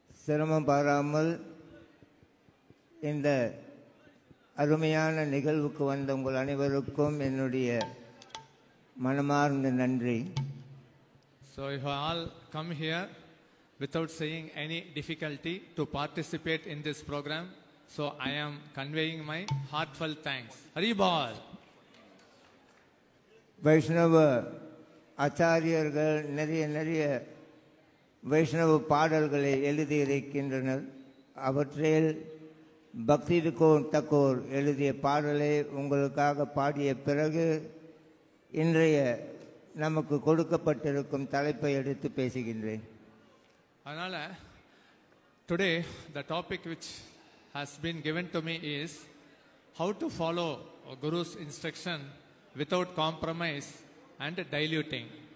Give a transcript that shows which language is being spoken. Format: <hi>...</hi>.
<ta>சிரமம் பாராமல் இந்த அருமையான நிகழ்வுக்கு வந்த உங்கள் அனைவருக்கும் என்னுடைய மனமார்ந்த நன்றி.</ta> <en>So you have all come here without saying any difficulty to participate in this program. So I am conveying my heartfelt thanks.</en> <bn>Hari Bol.</bn> <ta>வைஷ்ணவ ஆச்சாரியர்கள் நிறைய வைஷ்ணவ பாடல்களை எழுதியிருக்கின்றனர். அவற்றில் பக்தி தக்கூர் எழுதிய பாடலை உங்களுக்காக பாடிய பிறகு இன்றைய நமக்கு கொடுக்கப்பட்டிருக்கும் தலைப்பை எடுத்து பேசுகின்றேன். அதனால</ta> <en>today the topic which has been given to me is how to follow Guru's instruction without compromise and diluting.</en>